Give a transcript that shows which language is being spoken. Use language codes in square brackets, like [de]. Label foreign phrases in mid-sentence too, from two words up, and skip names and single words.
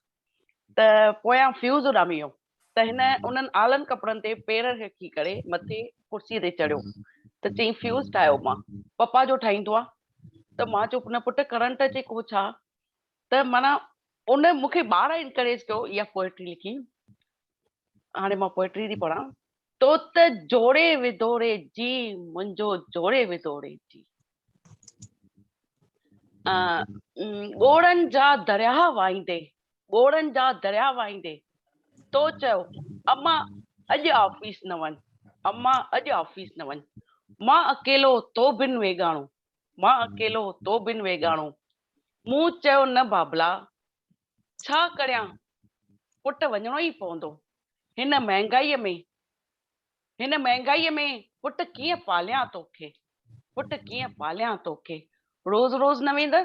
[sd] त पोयां फ्यूज़ उॾामी वियो, त हिन उन्हनि आलनि कपिड़नि ते पेर रखी करे मथे कुर्सीअ ते चढ़ियो, त चई फ्यूज़ ठाहियो मां, पप्पा जो ठाहींदो आहे। त मां चुप न पुटु करंट अचे को छा, त माना उन मूंखे ॿार इनकरेज कयो इहा पोइट्री लिखी। हाणे मां पोएट्री थी पढ़ां। तो त जोड़े विदोड़े जी मुंहिंजो जोड़े विदोड़े जी, ॻोड़नि जा दरिया वाहींदे, ॻोड़नि जा दरिया वाहींदे तो चयो अम्मा अॼु ऑफिस न वञ, अम्मा अॼु ऑफिस न वञ, मां अकेलो तो बिन वेगाणो, मां अकेलो तो बिन वेगाणो, मूं चयो न बाबला छा करियां, पुट वञणो ई पवंदो, हिन महांगाईअ में पुट कीअं पालियां तोखे, पुट कीअं पालियां तोखे, रोज़ रोज़ न वेंदसि